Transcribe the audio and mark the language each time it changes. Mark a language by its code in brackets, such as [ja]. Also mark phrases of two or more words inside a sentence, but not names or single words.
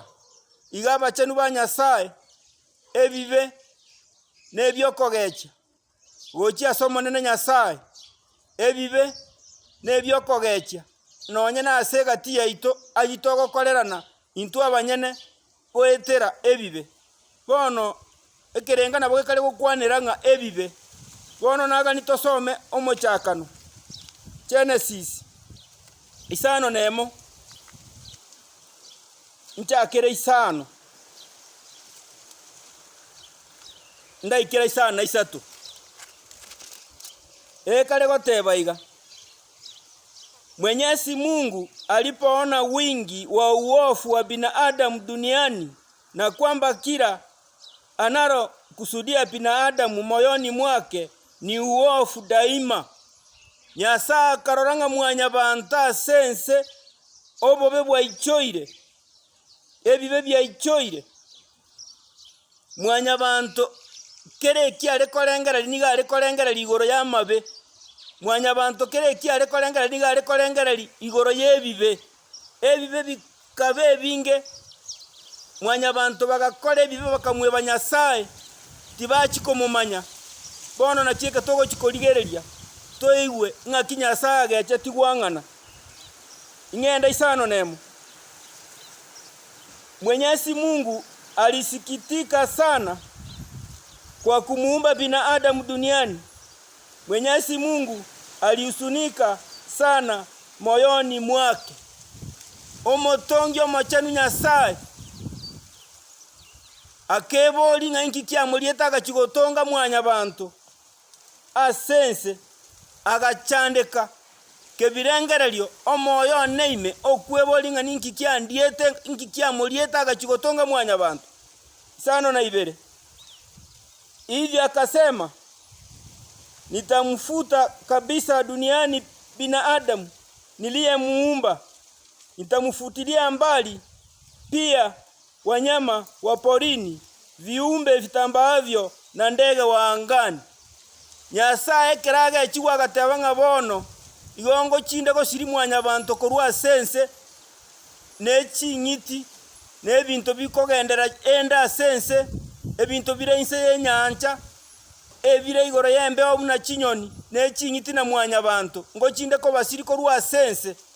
[guz] Iga abachenu ba Nyasaye ebibe nebiokogecha gochi ase omonene Nyasaye ebibe nebiokogecha nonye na ase egati yaito agitogokorerana intwe abanyene goetera ebibe bono ekerenga nabo gekare gokwanera ng'a ebibe bono nagani tosome omochakano Genesis isano nemo nchakere isano ndaikera isano na isato ekare goteba iga [sw] Mwenyezi Mungu alipoona wingi wa uovu wa binadamu duniani na kwamba kila analo kusudia binadamu moyoni mwake ni uovu daima, [guz] Nyasaye akaroranga mwanyabanto ase ense obobe bwaichoire ebibe byaichoire mwanyabanto kere ekiare korengera niga are korengera igoro y'amabe mwanyabanto kere ekiare korengera niga are korengera igoro y'ebibe ebibe bikabe ebinge mwanyabanto bagakora ebibe bakamweba Nyasaye tibachikomumanya bono nachieka togochikorigereria toigwe ng'aki Nyasaye ageche tigwang'ana. Ing'enda isano nemo [sw] Mwenyezi Mungu alisikitika sana kwa kumuumba binadamu duniani. Mwenyezi Mungu alihuzunika sana moyoni mwake. [guz] Omotongi omochenu Nyasaye akebori ng'a inki kiamorieta agachigotonga mwanyabanto ase ense agachandeka kebirengererio omoyo neime okwebori ng'a ninki kiandiete inki kiamorieta agachigotonga mwanyabanto. Isano na ibere [sw] hivi akasema, nitamfuta kabisa duniani binadamu niliyemuumba, nitamfutilia mbali pia wanyama wa porini, viumbe vitambaavyo na ndege wa angani. [guz] Nyasaye keraga echiwa agateba ng'a bono igongo chinde gosiri mwanyabanto korwa ase ense n'eching'iti nebinto bikogendera enda sense ebinto bire inse yenyancha ebire igoro yembe obuna chinyoni nechingiti na mwanya bantu ngo chinde ko basiri ko rwa sense